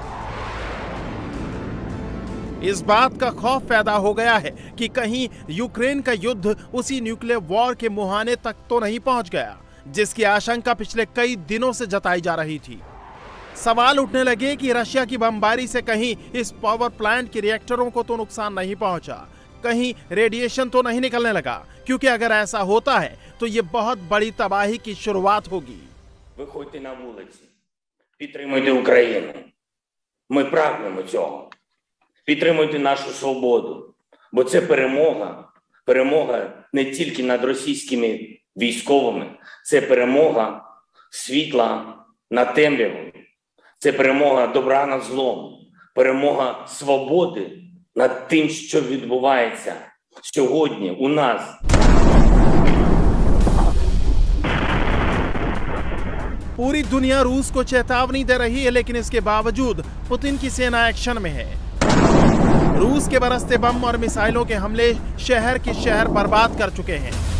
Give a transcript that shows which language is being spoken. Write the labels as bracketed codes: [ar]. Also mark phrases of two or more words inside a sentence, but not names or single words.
[hi] इस बात का खौफ पैदा हो गया है कि कहीं यूक्रेन का युद्ध उसी [en] nuclear war [hi] के मुहाने तक तो नहीं पहुंच गया, जिसकी आशंका पिछले कई दिनों से जताई जा रही थी। सवाल उठने लगे कि रशिया की बमबारी से कहीं इस [en] power plant [hi] के रिएक्टरों को तो नुकसान नहीं पहुंचा, कहीं रेडिएशन तो नहीं निकलने लगा, क्योंकि अगर ऐसा होता है तो ये बहुत बड़ी तबाही की शुरुआत होगी। [uk] Виходьте на вулиці, підтримуйте Україну. Ми прагнемо цього. Підтримуйте нашу свободу, бо це перемога. Перемога не тільки над російськими військовими, це перемога світла над темрявою. Це перемога добра над злом, перемога свободи над тим, що відбувається сьогодні у нас. [hi] पूरी दुनिया रूस को चेतावनी दे रही है, लेकिन इसके बावजूद पुतिन की सेना एक्शन में है। रूस के बरसते बम और मिसाइलों के हमले शहर के शहर बर्बाद कर चुके हैं।